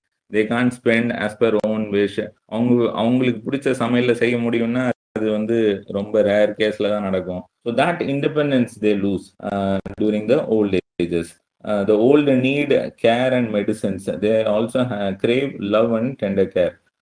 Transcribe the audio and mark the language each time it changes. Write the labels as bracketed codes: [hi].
[en] they can't spend as per own wish. [ta] அவங்களுக்கு பிடிச்ச சமையல்ல செய்ய முடியும்னா அது வந்து ரொம்ப ரேர் கேஸ்ல தான் நடக்கும். [en] So that independence they lose during the old ages. The old need care and medicines. They also crave love and tender care.